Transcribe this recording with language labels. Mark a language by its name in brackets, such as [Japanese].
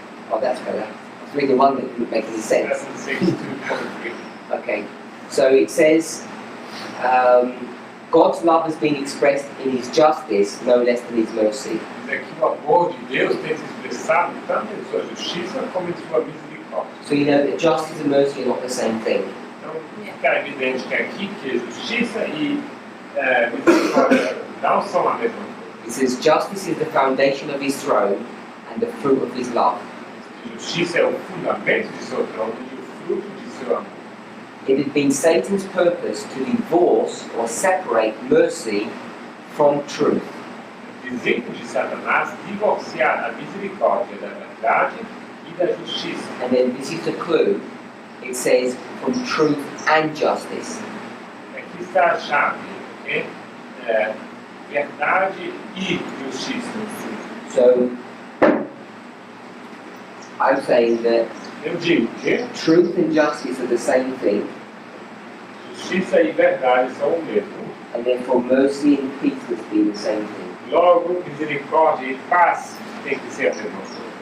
[English] Oh, that's better. I was reading one that didn't make any sense. 762.3. Okay, so it says, God's love has been expressed in His justice no less than His mercy. [Portuguese] Diz aqui o amor de Deus tem se expressado tanto em sua justiça como em sua misericórdia. [English] So you know that justice and mercy are not the same thing. [Portuguese] Então, fica evidente que aqui que justiça e misericórdia não são a mesma coisa. [English] It says justice is the foundation of His throne and the fruit of His love. [Portuguese] Justiça é o fundamento de seu trono e o fruto de seu amor. [English] It had been Satan's purpose to divorce or separate mercy from truth. [Portuguese] O desígnio de Satanás divorciar a misericórdia da verdade e da justiça. [English] And then this is the clue. It says from truth and justice. [Portuguese] Aqui está a chave, ok? Verdade e justiça. [English] So I'm saying that [Portuguese] Eu digo que [English] truth and justice are the same thing, [Portuguese] justiça e verdade são o mesmo. [English] and therefore mercy and peace must be the same thing. [Portuguese] Logo, misericórdia e paz tem que ser a mesma coisa.